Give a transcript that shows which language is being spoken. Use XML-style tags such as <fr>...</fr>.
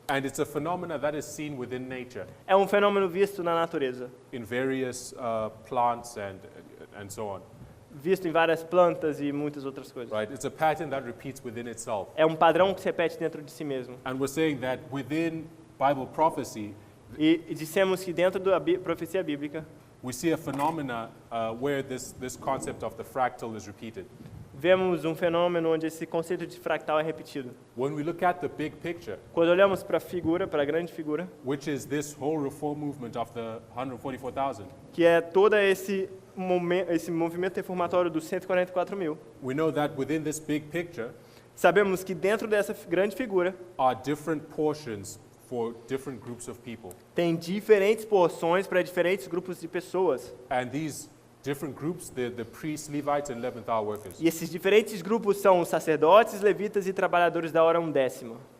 <en>And it's a phenomena that is seen within nature,</en> <pt>É um fenômeno visto na natureza,</pt> <en>in various plants and so on.</en> <pt>visto em várias plantas e muitas outras coisas.</pt> <en>Right? It's a pattern that repeats within itself.</en> <pt>É um padrão que se repete dentro de si mesmo.</pt> <en>And we're saying that within Bible prophecy,</en> <pt>E dissemos que dentro da profecia bíblica,</pt> <en>we see a phenomena where this concept of the fractal is repeated.</en> <pt>vemos um fenômeno onde esse conceito de fractal é repetido.</pt> <en>When we look at the big picture,</en> <pt>Quando olhamos para a figura, para a grande figura,</pt> <en>which is this whole reform movement of the 144,000,</en> <pt>que é todo esse movimento reformatório dos 144 mil,</pt> <en>we know that within this big picture</en> <pt>sabemos que dentro dessa grande figura</pt> <en>are different portions for different groups of people.</en> <pt>tem diferentes porções para diferentes grupos de pessoas.</pt> <en>And these different groups, the priests, Levites, and 11th hour workers.</en> <pt>E esses diferentes grupos são os sacerdotes, levitas e trabalhadores da hora undécima.</pt>